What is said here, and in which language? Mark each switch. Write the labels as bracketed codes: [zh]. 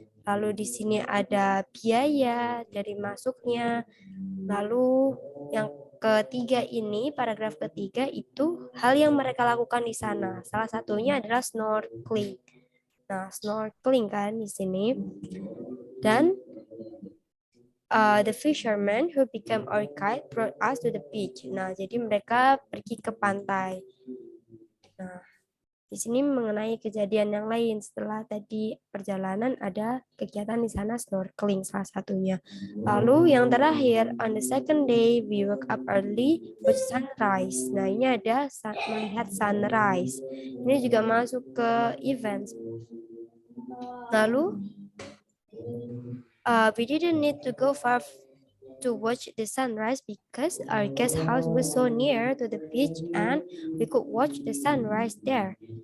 [id] Lalu di sini ada biaya dari masuknya. Lalu yang ketiga ini, paragraf ketiga itu hal yang mereka lakukan di sana. Salah satunya adalah snorkeling. Nah, snorkeling kan di sini. [en] Dan the fisherman who became our guide brought us to the beach. [id] Nah, jadi mereka pergi ke pantai. Nah, di sini mengenai kejadian yang lain setelah tadi perjalanan ada kegiatan di sana snorkeling salah satunya. Lalu yang terakhir [en] on the second day we woke up early with sunrise. [id] Nah, ini ada melihat sunrise. Ini juga masuk ke events. [en] Lalu we didn't need to go far to watch the sunrise because our guest house was so near to the beach and we could watch the sunrise there.